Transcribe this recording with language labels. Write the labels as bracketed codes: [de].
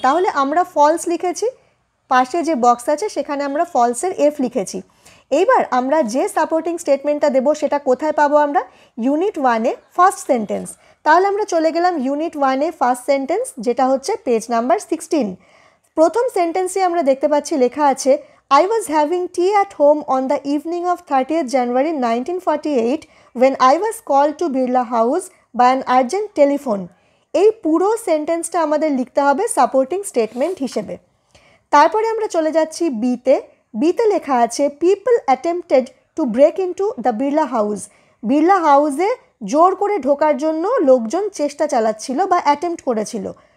[bn] তাহলে আমরা ফলস লিখেছি। পাশে যে বক্স আছে সেখানে আমরা ফলসের এফ লিখেছি। এইবার আমরা যে সাপোর্টিং স্টেটমেন্টটা দেব সেটা কোথায় পাবো? আমরা ইউনিট 1-এ ফার্স্ট সেন্টেন্স। তাহলে আমরা চলে গেলাম ইউনিট 1-এ ফার্স্ট সেন্টেন্স, যেটা হচ্ছে পেজ নাম্বার 16। প্রথম সেন্টেন্সে আমরা দেখতে পাচ্ছি লেখা আছে [en] I was having tea at home on the evening of 30th January 1948 when I was called to Birla House by an urgent telephone. [bn] এই পুরো সেন্টেন্সটা আমাদের লিখতে হবে সাপোর্টিং স্টেটমেন্ট হিসেবে। তারপরে আমরা চলে যাচ্ছি বিতে। বিতে লেখা আছে [en] People attempted to break into the Birla house. [bn] Birla হাউসে জোর করে ঢোকার জন্য লোকজন চেষ্টা চালাচ্ছিল বা অ্যাটেম্প্ট করেছিল।